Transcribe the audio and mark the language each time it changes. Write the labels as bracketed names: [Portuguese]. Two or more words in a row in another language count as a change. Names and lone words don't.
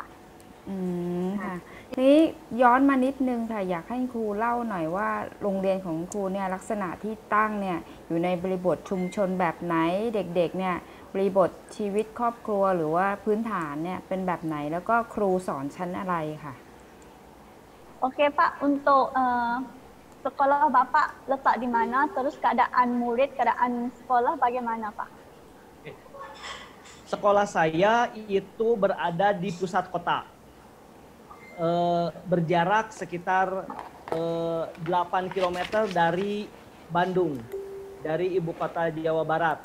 [Thai] ค่ะนี้ย้อนมานิดนึงค่ะอยากให้ครูเล่าหน่อยว่าโรงเรียนของครูเนี่ยลักษณะที่ตั้งเนี่ยอยู่ในบริบทชุมชนแบบไหนเด็กๆเนี่ยบริบทชีวิตครอบครัวหรือว่าพื้นฐานเนี่ยเป็นแบบไหนแล้วก็ครูสอนชั้นอะไรค่ะ [Indonesian] Oke Pak untuk sekolah Bapak letak di mana terus keadaan murid keadaan sekolah bagaimana Pak? Sekolah saya itu berada di pusat kota. Berjarak sekitar 8 km dari Bandung, dari ibu kota Jawa Barat.